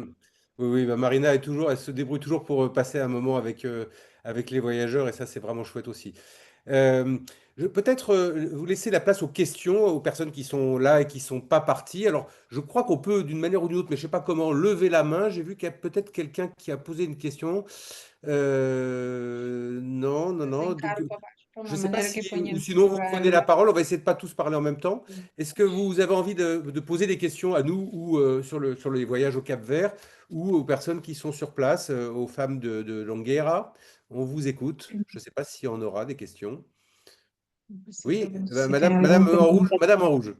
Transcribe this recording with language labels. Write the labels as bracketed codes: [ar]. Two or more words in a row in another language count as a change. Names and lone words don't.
[fr] Oui, oui, bah, Marina elle se débrouille toujours pour passer un moment avec les voyageurs, et ça, c'est vraiment chouette aussi. Peut-être vous laisser la place aux questions, aux personnes qui sont là et qui sont pas parties. Alors, je crois qu'on peut, d'une manière ou d'une autre, mais je sais pas comment, lever la main. J'ai vu qu'il y a peut-être quelqu'un qui a posé une question. Non, non, non. Donc, [pt] Caro para baixo, de [fr] je [pt] uma [fr] ne sais pas [pt] maneira [fr] si, [pt] que ponha [fr] ou sinon vous prenez la [pt] para. [fr] parole. On va essayer de pas tous parler en même temps. Est-ce que vous avez envie de poser des questions à nous ou sur les voyages au Cap-Vert ou aux personnes qui sont sur place, aux femmes de Longueira? On vous écoute. Je ne sais pas s'il y en aura des questions. Oui, Madame en rouge.